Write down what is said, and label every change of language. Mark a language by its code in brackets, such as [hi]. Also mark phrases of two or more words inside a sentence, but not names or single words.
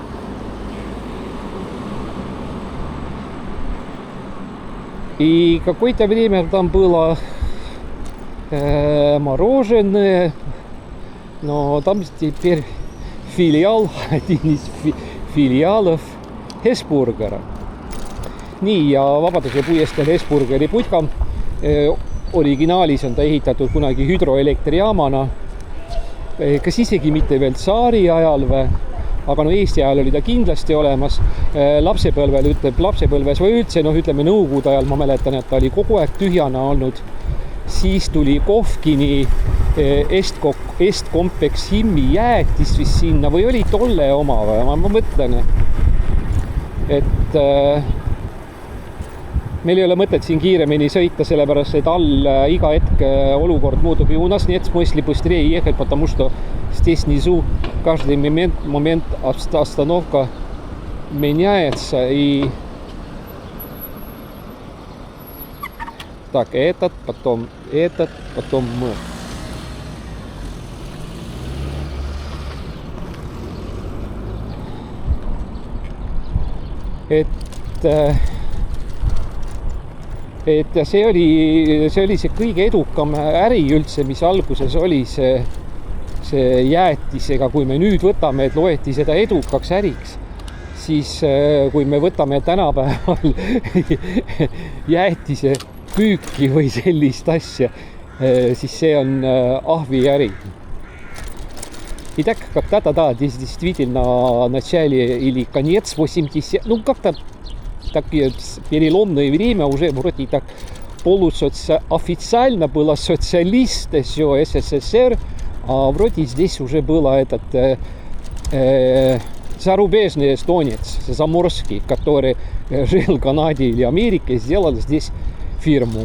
[ru] И какое-то время там было мороженое, но там теперь филиал, один из филиалов Hesburgera. [et] Nii, ja Vabaduse puiesteel Hesburgeri putka originaalis on ta ehitatud kunagi hüdroelektrijaamana, kas isegi mitte veel tsaari ajal või, aga no Eesti ajal oli ta kindlasti olemas. Lapsepõlves või üldse, noh, ütleme nõukogude ajal ma mäletan, et ta oli kogu aeg tühjana olnud. Siis tuli Kohvkini Estkompex Himmi jäätis vist sinna või oli tolle oma või? Ma mõtlen, et meil ei ole mõtet siin kiiremini sõita, sellepärast et all iga hetk olukord muutub. [ru] И у нас нет смысла быстрее ехать, потому что здесь внизу каждый момент остановка меняется. И так, этот, потом мы. [et] Ja see oli see kõige edukam äri üldse, mis alguses oli see jäätisega. Kui me nüüd võtame, et loeti seda edukaks äriks, siis kui me võtame tänapäeval jäätise püüki või sellist asja, siis see on ahviäri. [ru] Итак, когда-то, да, здесь действительно начале или конец 80, ну как-то такие переломное время, уже вроде так официально было социалист, все СССР, а вроде здесь уже было этот зарубежный эстонец, заморский, который жил в Канаде или Америке, сделал здесь фирму.